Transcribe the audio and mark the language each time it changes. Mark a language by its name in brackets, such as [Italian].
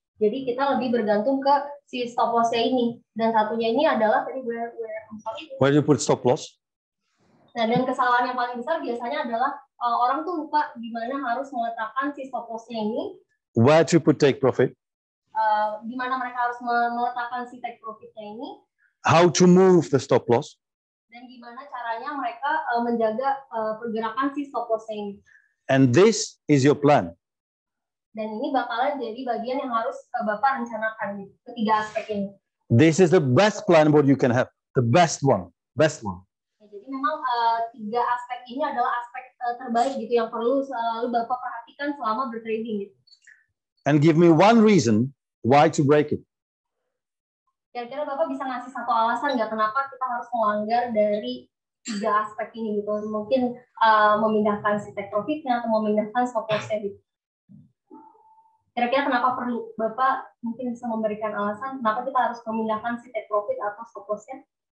[Indonesian] Jadi kita lebih bergantung ke si stop loss-nya ini. Dan satunya ini adalah tadi [English] where you put stop loss. [Indonesian] Nah, dan kesalahan yang paling besar biasanya adalah orang tuh lupa di mana harus meletakkan si stop loss-nya ini. [English] Where to put take profit. [Indonesian] Di mana mereka harus meletakkan si take profitnya ini. [English] How to move the stop loss. [Indonesian] Dan gimana caranya mereka menjaga pergerakan si stop loss ini. [English] And this is your plan. [Indonesian] Dan ini bakalan jadi bagian yang harus Bapak rencanakan ketiga aspek ini. [English] This is the best plan what you can have. The best one. Best one. [Indonesian] Ya, jadi memang tiga aspek ini adalah aspek terbaik gitu yang perlu selalu Bapak perhatikan selama bertrading gitu. [English] And give me one reason why to break it. [Indonesian] Kira-kira Bapak bisa ngasih satu alasan nggak kenapa kita harus melanggar dari tiga aspek ini gitu? Mungkin memindahkan si take profitnya atau memindahkan stop loss-nya gitu. Kira-kira kenapa perlu? Bapak mungkin bisa memberikan alasan kenapa kita harus memindahkan si take profit atau stop loss-nya?